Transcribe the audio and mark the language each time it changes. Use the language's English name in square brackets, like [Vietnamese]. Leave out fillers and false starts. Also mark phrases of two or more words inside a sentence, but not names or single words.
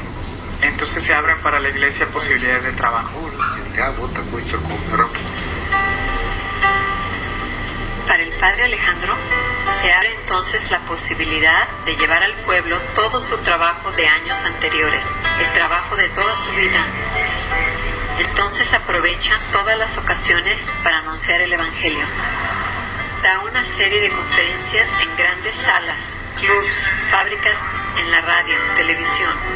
[Spanish] Entonces se abren para la iglesia posibilidades de trabajo. [Russian] Возможности для вот такой церковной работы. [Spanish] Para el padre Alejandro se abre entonces la posibilidad de llevar al pueblo todo su trabajo de años anteriores, el trabajo de toda su vida. Entonces aprovecha todas las ocasiones para anunciar el Evangelio. Da una serie de conferencias en grandes salas, clubs, fábricas, en la radio, televisión.